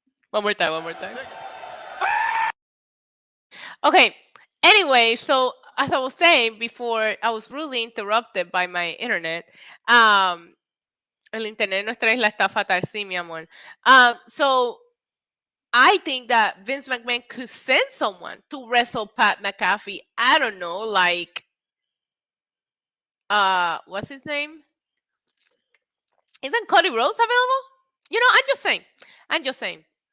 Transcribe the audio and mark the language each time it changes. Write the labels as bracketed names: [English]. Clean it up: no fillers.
[English] One more time. Okay. Anyway, so as I was saying before, I was rudely interrupted by my internet. [Spanish] El internet de nuestra isla está fatal, sí, mi amor. [English] So I think that Vince McMahon could send someone to wrestle Pat McAfee. I don't know, like, what's his name? Isn't Cody Rhodes available? You know, I'm just saying.